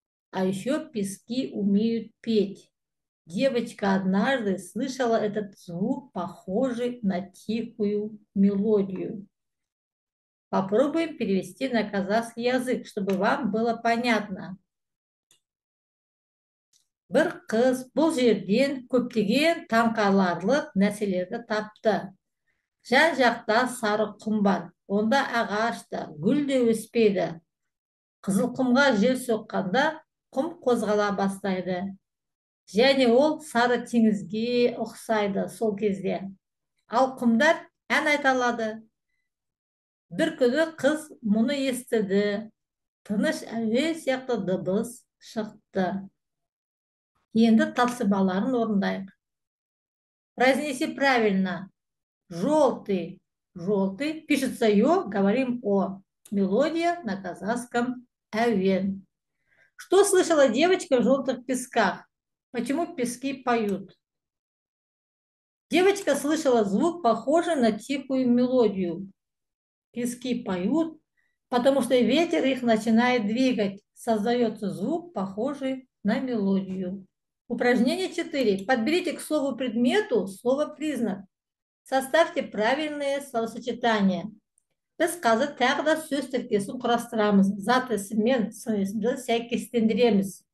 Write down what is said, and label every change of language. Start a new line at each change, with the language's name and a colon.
Russian: А еще пески умеют петь. Девочка однажды слышала этот звук, похожий на тихую мелодию. Попробуем перевести на казахский язык, чтобы вам было понятно.
Kazakh: Бір қыз бұл жерден көптеген таңқаларлық нәрселерді тапты. Жан жақта сары құм бар. Онда ағаш та, гүл де өспейді. Қызылқұмға жел соққанда құм қозғала бастайды. Және ол сары теңізге ұқсайды сол кезде. Ал құмдар ән айта алады. Бір күні қыз мұны естіді. Тыныш әуен сияқты дыбыс шықты. Енді тапсырмаларын орындайық.
Russian: Произнеси правильно. Желтый. Желтый. Пишется ё, говорим о. Мелодия на казахском «Әуен». Что слышала девочка в желтых песках? Почему пески поют? Девочка слышала звук, похожий на тихую мелодию. Пески поют, потому что ветер их начинает двигать. Создается звук, похожий на мелодию. Упражнение 4. Подберите к слову предмету слово-признак. Составьте правильные словосочетания.
Kazakh: Біз қазір тағы да сөз тіркесін құрастырамыз. Зат есіммен сын есімді сәйкестендіреміз.